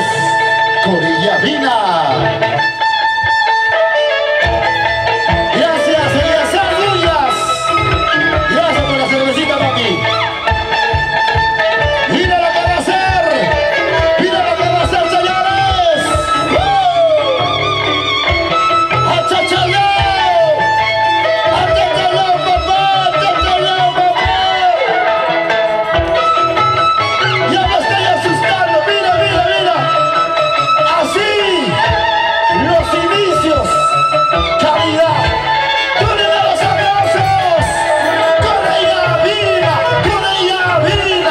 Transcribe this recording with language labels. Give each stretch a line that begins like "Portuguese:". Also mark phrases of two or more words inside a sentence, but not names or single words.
Spanish: Corilla Vina. Gracias, Eleazar Núñez. Gracias por la cervecita, papi. Mira lo que va a hacer. Mira lo que va a hacer, señores. ¡Achachalao! ¡Achachalao, papá! ¡Achachalao, papá! Ya me estoy asustando. Mira, mira, mira. Así. Los inicios. Calidad. ¡Corre los aplausos! ¡Corre Vina! ¡Corre Vina!